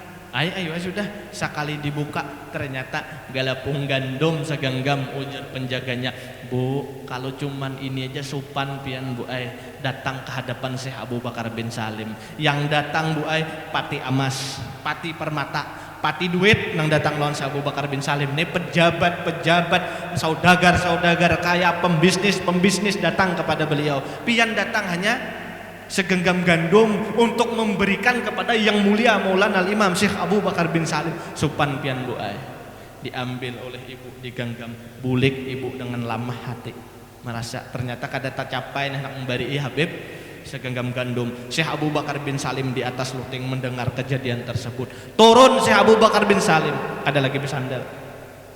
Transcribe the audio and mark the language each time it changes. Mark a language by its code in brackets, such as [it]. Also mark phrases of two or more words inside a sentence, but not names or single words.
[id] Ayo sudah, sekali dibuka ternyata galapung gandum segenggam, ujar penjaganya. [bjn] Bu, kalau cuman ini aja supan pian bu datang ke hadapan Syekh Abu Bakar bin Salim. Yang datang bu pati emas, pati permata, pati duit nang datang lawan Syekh Abu Bakar bin Salim. [id] Ini pejabat-pejabat, saudagar-saudagar kaya, pembisnis datang kepada beliau. Pian datang hanya segenggam gandum untuk memberikan kepada yang mulia Maulana Al-Imam Syekh Abu Bakar bin Salim. [bjn] Supan pian bu diambil oleh ibu, digenggam, bulik ibu dengan lamah hati, merasa ternyata kada tercapai nak memberi Habib segenggam gandum. [id] Syekh Abu Bakar bin Salim di atas luting mendengar kejadian tersebut. Turun Syekh Abu Bakar bin Salim, ada lagi bersandar.